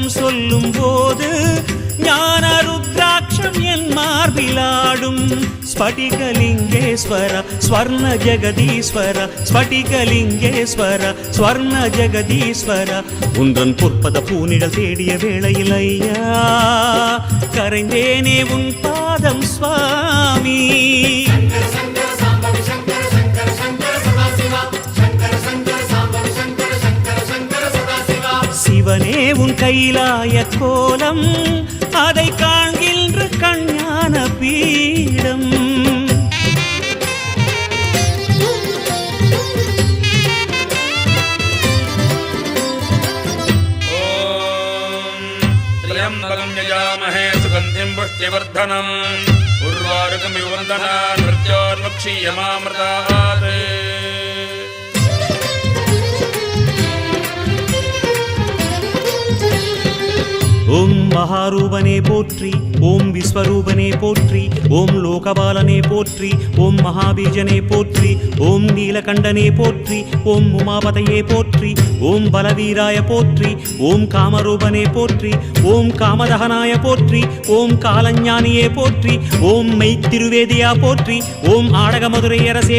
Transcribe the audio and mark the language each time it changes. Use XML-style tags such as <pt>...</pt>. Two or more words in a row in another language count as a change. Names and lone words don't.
<ta>சொல்லும் போது ஞான ருத்ராட்சம் என் மார்பிலாடும் ஸ்படிகலிங்கேஸ்வர ஸ்வர்ண ஜெகதீஸ்வர ஸ்படிகலிங்கேஸ்வர ஸ்வர்ண ஜெகதீஸ்வர உன்றன் பொற்பத பூனிடல் தேடிய வேளையில் ஐயா கரைந்தேனே உன் பாதம் சுவாமி சிவனே உன் கைலாய கோலம் அதை காண்கின்ற கஞ்ஞான பீடம்</ta> <sa>त्र्यम्बकं यजामहे सुगन्धिं पुष्टिवर्धनम् उर्वारुकमिव वन्दनान् मृत्योर्मुक्षीयमामृतात्</sa> <ta>ஓம் மகாரூபனே போற்றி ஓம் விஸ்வரூபனே போற்றி ஓம் லோகபாலனே போற்றி ஓம் மகாபீஜனே போற்றி ஓம் நீலகண்டனே போற்றி ஓம் உமாபதையே போற்றி ஓம் பலவீராய போற்றி ஓம் காமரூபனே போற்றி ஓம் காமதகனாய போற்றி ஓம் காலஞானியே போற்றி ஓம் மெய்த்திருவேதியா போற்றி ஓம் ஆடகமதுரை அரசே</ta>